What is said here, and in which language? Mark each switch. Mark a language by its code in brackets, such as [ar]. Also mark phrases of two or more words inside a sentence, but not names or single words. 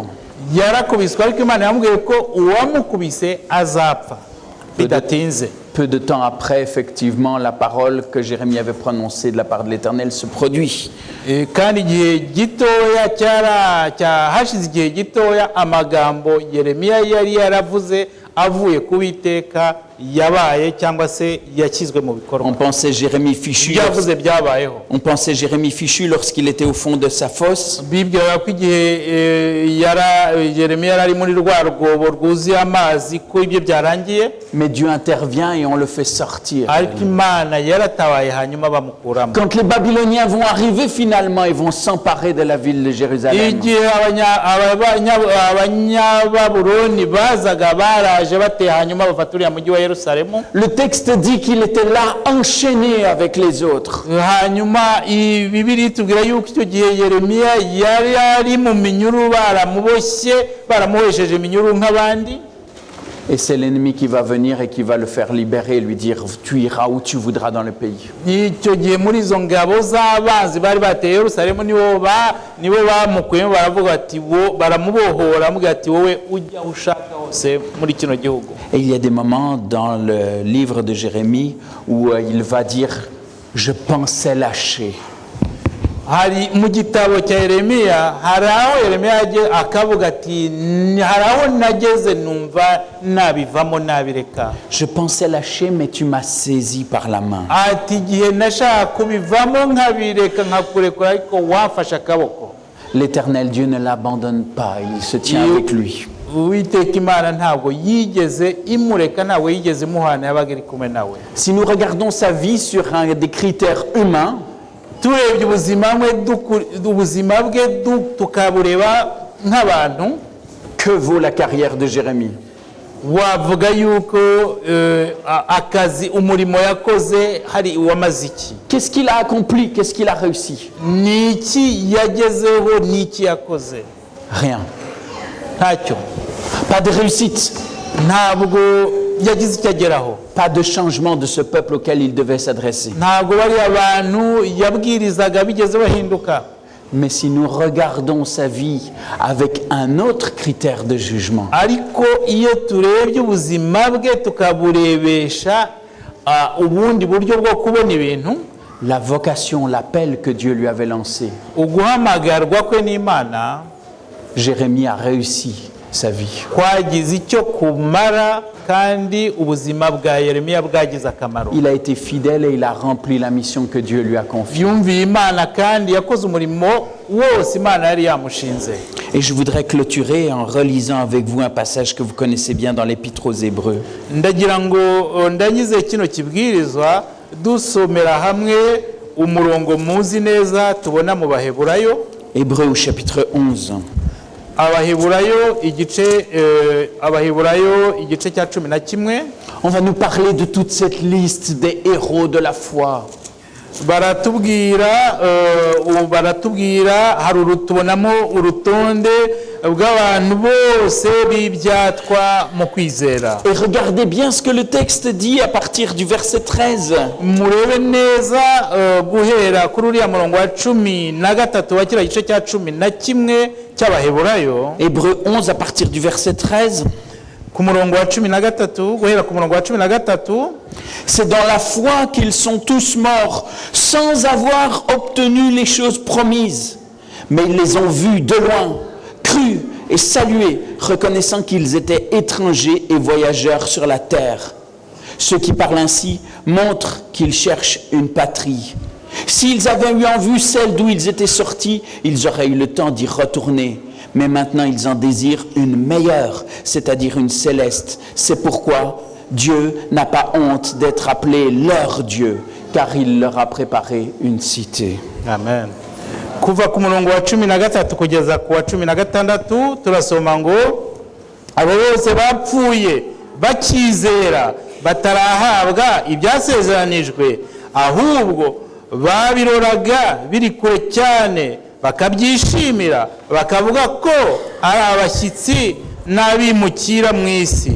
[rw] Yarakubiswe, ariko Imana yamubwiye ko uwamukubise azapfa bidatinze. [fr] Peu de temps après, effectivement, la parole que Jérémie avait prononcée de la part de l'Éternel se produit. [rw] Kandi igihe gitoya hashize igihe gitoya amagambo Yeremiya yari yaravuze avuye ku Uwiteka yabaye cyangwa se yakizwe mu bikorwa. [fr] On pensait Jérémie fichu. [rw] Yavuze byabayeho. [fr] On pensait Jérémie fichu lorsqu'il était au fond de sa fosse. [rw] Bibwira ko igihe Yeremiya yari muri rwa rwobo rwuzuye amazi ko ibyo byarangiye. [fr] Mais Dieu intervient et on le fait sortir. [rw] Ariko Imana yaratabaye hanyuma bamukuramo. [fr] Quand les Babyloniens vont arriver finalement, ils vont s'emparer de la ville de Jérusalem. [rw] Igihe abanyababuloni bazaga baraje bateye hanyuma bafata uriya mujyi wa Yerusalemu. [fr] Le texte dit qu'il était là enchaîné avec les autres. [rw] Hanyuma Bibiliya itubwira yuko icyo gihe Yeremiya yari ari mu minyuru baramuhesheje iminyuru nk'abandi. [fr] Et c'est l'ennemi qui va venir et qui va le faire libérer et lui dire tu iras où tu voudras dans le pays. [rw] Icyo gihe muri izo ngabo z'abanzi bari bateye Yerusalemu nibo bamukuyemo baravuga ati baramubohora bamubwira ati wowe ujya ushaka hose muri kino gihugu. [fr] Et il y a des moments dans le livre de Jérémie où il va dire je pensais lâcher. [rw] Hari mu gitabo cya Yeremiya hari aho Yeremiya akavuga ati hari aho nageze numva nabivamo nabireka. [fr] Je pensais lâcher mais tu m'as saisi par la main. [rw] Ati igihe nashaka kubivamo nkabireka nkakurekura ariko wafashe akaboko. [fr] L'Éternel Dieu ne l'abandonne pas, il se tient avec lui. [rw] Uwiteka Imana ntabwo yigeze imureka, ntabwo yigeze imuhana, yabaga iri kumwe nawe. [fr] Si nous regardons sa vie sur des critères humains, [rw] turebye ubuzima bwe tukabureba nk'abantu, [fr] que vaut la carrière de Jérémie? [rw] Wavuga yuko akazi umurimo yakoze hari wamaze iki? [fr] Qu'est-ce qu'il a accompli? Qu'est-ce qu'il a réussi? [rw] Niki yagezeho, niki yakoze? [fr] Rien. [rw] Ntacyo. [fr] Pas de réussite. [rw] Ntabwo yagize icyo ageraho. [fr] Pas de changement de ce peuple auquel il devait s'adresser. [rw] Ntabwo bari abantu yabwirizaga bigeze bahinduka. [fr] Mais si nous regardons sa vie avec un autre critère de jugement, [rw] ariko iyo turebye ubuzima bwe tukaburebesha ubundi buryo bwo kubona ibintu, [fr] la vocation, l'appel que Dieu lui avait lancé, [rw] uguhamagarwa kwe n'Imana, [fr] Jérémie a réussi sa vie. [rw] kwagize icyo kumara kandi ubuzima bwa Yeremiya bwagize akamaro. [fr] Il a été fidèle et il a rempli la mission que Dieu lui a confiée. [rw] Yumviye Imana kandi yakoze umurimo wose Imana yari yamushinze. [fr] Et je voudrais clôturer en relisant avec vous un passage que vous connaissez bien dans l'Épître aux Hébreux. [rw] Ndagira ngo ndangize kino kibwirizwa dusomera hamwe umurongo muzi neza tubona mu Baheburayo. [fr] Hébreux au chapitre 11. [rw] Abaheburayo igice cya 11. [fr] On va nous parler de toute cette liste des héros de la foi. [rw] Baratubwira tubonamo urutonde bw'abantu bose b'ibyatwa mu kwizera. [fr] Et regardez bien ce que le texte dit à partir du verset 13. [rw] Murebe neza guhera kuri uriya murongo wa 13 wa kiriya gice cya 11 cy'Abaheburayo. [fr] Hébreux 11 à partir du verset 13. [rw] ku murongo wa 13 guhera ku murongo wa 13. [fr] C'est dans la foi qu'ils sont tous morts sans avoir obtenu les choses promises. Mais ils les ont vus de loin, crus et salués, reconnaissant qu'ils étaient étrangers et voyageurs sur la terre. Ceux qui parlent ainsi montrent qu'ils cherchent une patrie. S'ils avaient eu en vue celle d'où ils étaient sortis, ils auraient eu le temps d'y retourner. Mais maintenant, ils en désirent une meilleure, c'est-à-dire une céleste. C'est pourquoi Dieu n'a pas honte d'être appelé leur Dieu, car il leur a préparé une cité. Amen. [rw] Kuva ku murongo wa 13 kugeza ku wa 16 turasoma ngo abo bose bapfuye bakizera batarahabwa ibyasezeranijwe, ahubwo babiroraga biri kure cyane bakabyishimira, bakavuga ko ari abashyitsi n'abimukira mu isi.